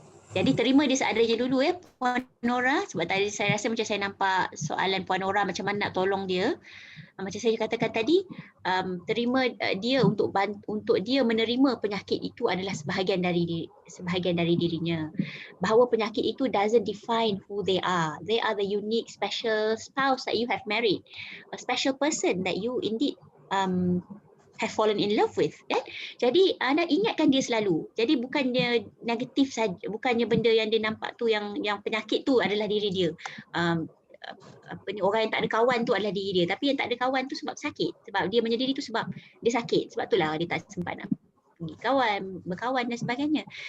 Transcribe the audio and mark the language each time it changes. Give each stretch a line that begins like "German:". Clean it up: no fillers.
Malay: Jadi terima dia seadanya dulu Puan Nora, sebab tadi saya rasa macam saya nampak soalan Puan Nora macam mana nak tolong dia. Macam saya katakan tadi, terima dia untuk dia menerima penyakit itu adalah sebahagian dari dirinya. Bahawa penyakit itu
English: doesn't define who they are. They are the unique special spouse that you have married. A special person that you indeed have fallen in love with.
Malay: Jadi anda ingatkan dia selalu. Jadi bukannya negatif saja, bukannya benda yang dia nampak tu yang penyakit tu adalah diri dia. Orang yang tak ada kawan tu adalah diri dia, tapi yang tak ada kawan tu sebab sakit, sebab dia menyendiri tu sebab dia sakit, sebab itulah dia tak sempat nak pergi berkawan dan sebagainya.